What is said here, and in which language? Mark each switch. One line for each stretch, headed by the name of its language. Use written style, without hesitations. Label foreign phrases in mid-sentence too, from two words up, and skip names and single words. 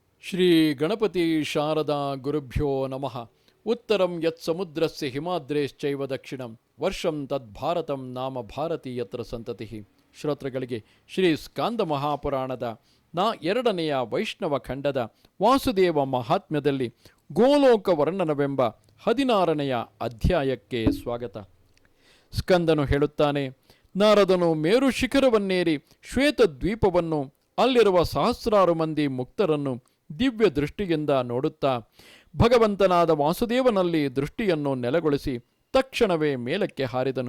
Sanskrit: ಶ್ರೀ ಗಣಪತಿ ಶಾರದಾ ಗುರುಭ್ಯೋ ನಮಃ. ಉತ್ತರಂ ಯತ್ ಸಮುದ್ರಸ್ಯ ಹಿಮಾದ್ರೇಶ್ಚೈವ ದಕ್ಷಿಣಂ ವರ್ಷಂ ತದ್ಭಾರತಂ ನಾಮ ಭಾರತಿ ಯತ್ರ ಸಂತತಿ.
Kannada: ಶ್ರೋತೃಗಳಿಗೆ ಶ್ರೀ ಸ್ಕಾಂದ ಮಹಾಪುರಾಣದ 2ನೆಯ ವೈಷ್ಣವ ಖಂಡದ ವಾಸುದೇವ ಮಹಾತ್ಮ್ಯದಲ್ಲಿ ಗೋಲೋಕ ವರ್ಣನವೆಂಬ 16ನೆಯ ಅಧ್ಯಾಯಕ್ಕೆ ಸ್ವಾಗತ. ಸ್ಕಂದನು ಹೇಳುತ್ತಾನೆ, ನಾರದನು ಮೇರು ಶಿಖರವನ್ನೇರಿ ಶ್ವೇತ ದ್ವೀಪವನ್ನು, ಅಲ್ಲಿರುವ ಸಹಸ್ರಾರು ಮಂದಿ ಮುಕ್ತರನ್ನು ದಿವ್ಯ ದೃಷ್ಟಿಯಿಂದ ನೋಡುತ್ತಾ ಭಗವಂತನಾದ ವಾಸುದೇವನಲ್ಲಿ ದೃಷ್ಟಿಯನ್ನು ನೆಲೆಗೊಳಿಸಿ ತಕ್ಷಣವೇ ಮೇಲಕ್ಕೆ ಹಾರಿದನು.